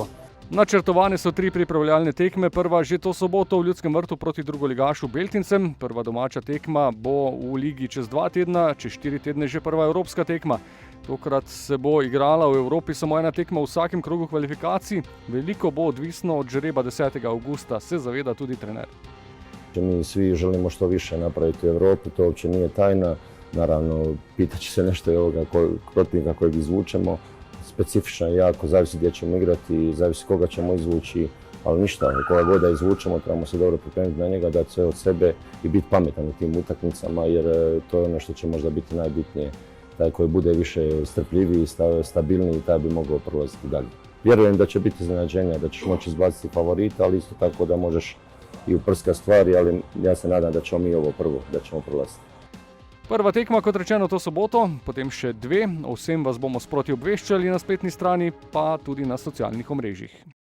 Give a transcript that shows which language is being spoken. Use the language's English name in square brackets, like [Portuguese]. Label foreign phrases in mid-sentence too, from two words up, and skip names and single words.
[Slovenian] Načrtovane so 3 pripravljalne tekme, prva že to soboto v Ljudskem vrtu proti drugoligašu Beltincem. Prva domača tekma bo v ligi čez 2 tedna, čez 4 tedne že prva evropska tekma. Tokrat se bo igrala v Evropi samo ena tekma v vsakem krogu kvalifikacij. Veliko bo odvisno od žreba 10. augusta, se zaveda tudi trener. [Croatian] Mi svi želimo što više napraviti u Europi, to uopće nije tajna. Naravno, pitaće se nešto i ovoga protivnika kojeg izvučemo. Specifično je jako, zavisi gdje ćemo igrati, zavisi koga ćemo izvući, ali ništa, koga god da izvučemo, trebamo se dobro pripremiti na njega, dati sve od sebe i biti pametan u tim utakmicama, jer to je ono što će možda biti najbitnije. Taj koji bude više strpljiviji, stabilniji, taj bi mogao prolaziti dalje. Vjerujem da će biti iznenađenja, da ćeš moći izbaciti favorita, ali isto tako da možeš i uprskati stvari, ali ja se nadam da ćemo mi ovo prvo, da ćemo prolaziti. [Slovenian] Prva tekma, kot rečeno, to soboto, potem še 2. O vsem vas bomo sproti obveščali na spletni strani, pa tudi na socialnih omrežjih.